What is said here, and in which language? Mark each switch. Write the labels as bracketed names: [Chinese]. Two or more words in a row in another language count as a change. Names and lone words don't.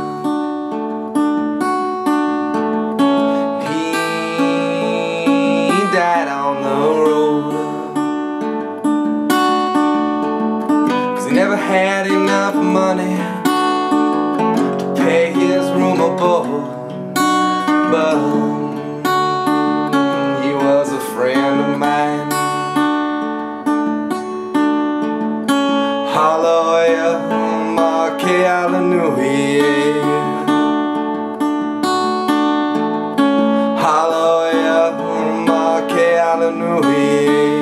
[English] He died on the road. Never had enough money to pay his room or board, but he was a friend of mine. [Hawaiian] Hallelujah, ma ke alanui. Hallelujah, ma ke alanui.